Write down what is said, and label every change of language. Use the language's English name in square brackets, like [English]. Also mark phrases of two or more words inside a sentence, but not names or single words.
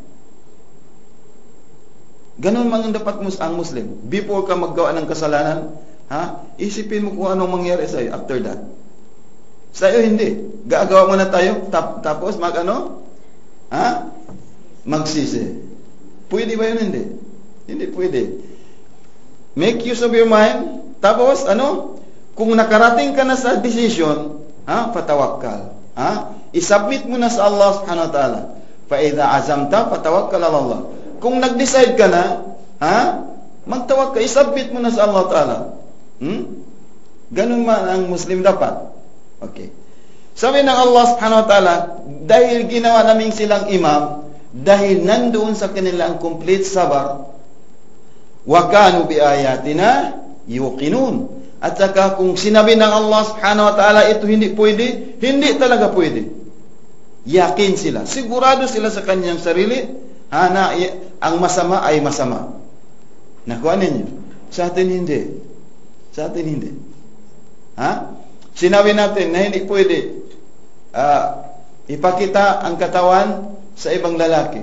[Filipino] Ganun man ang dapat ang Muslim. Before ka maggawa ng kasalanan, isipin mo kung anong mangyari sa iyo [English] after that. [Filipino] Sa iyo hindi. Gagawa muna tayo, tapos magsisi. Pwede ba yun? Hindi. Hindi pwede. [English] Make use of your mind. [Filipino] Tapos, kung nakarating ka na sa decision, patawakkal. I-submit mo na sa Allah [Arabic] سبحانه وتعالى. فإذا عزمت فتوكل على الله. [Filipino] Kung nag-decide ka na, magtawakkal, i-submit mo na sa Allah ta'ala. Ganun man ang Muslim dapat. Okay. Sabi ng Allah [Arabic] سبحانه وتعالى, [Filipino] dahil ginawa namin silang imam, dahil nandoon sa kanila ang complete sabar, [Arabic] وكانوا بآياتنا يوقنون. [Filipino] At saka kung sinabi ng Allah [Arabic] سبحانه وتعالى [Filipino] ito hindi pwede, hindi talaga pwede. Yakin sila, sigurado sila sa kanyang sarili, na ang masama ay masama. Nakuha ninyo? Sa atin hindi. Sa atin hindi. Sinabi natin na hindi pwede ipakita ang katawan sa ibang lalaki.